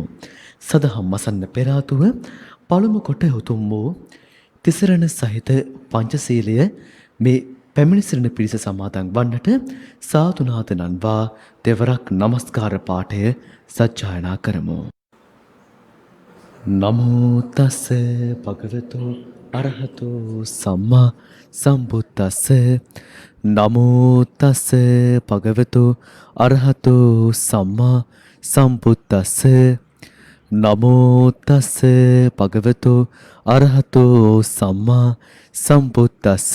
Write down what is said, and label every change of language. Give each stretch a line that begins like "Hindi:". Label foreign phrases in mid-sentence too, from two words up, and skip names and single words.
Sinhala: සදහම් අසන්න පෙර ආතුව පළමු කොට උතුම් වූ තිසරණ සහිත පංචශීලය මේ පැමිණි සිටින පිරිස සමාදන් වන්නට සාදුනාද නන්වා දෙවරක් නමස්කාර පාඨය සජ්ජායනා කරමු.
Pali: නමෝ තස් භගවතු අරහතෝ සම්මා සම්බුද්දස්ස. නමෝ තස් භගවතු අරහතෝ සම්මා සම්බුද්දස්ස. නමෝ තස් භගවතු අරහතෝ සම්මා සම්බුද්දස්ස.